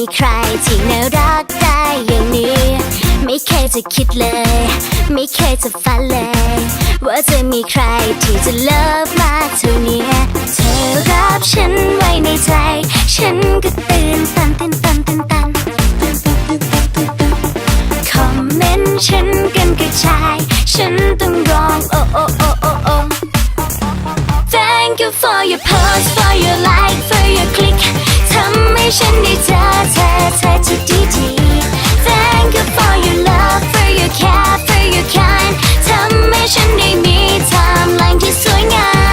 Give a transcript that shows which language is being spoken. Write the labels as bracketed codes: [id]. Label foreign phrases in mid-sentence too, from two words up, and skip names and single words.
[th] ใครที่น่ารักได้อย่างนี้ ไม่เคยจะคิดเลย ไม่เคยจะฝันเลย ว่าจะมีใครที่จะเลิฟมากเท่านี้ เธอรับฉันไว้ในใจ ฉันก็ตื่นตัน คอมเมนต์ฉันกันกระจาย ฉันต้องร้องโอ้ [en] Thank you for your post for your like for your click [th] ทำให้ฉันได้เจอเธอที่ดีๆ [en] Thank you for your love for your care for your kind [th] ทำให้ฉันได้มีไทม์ไลน์ที่สวยงาม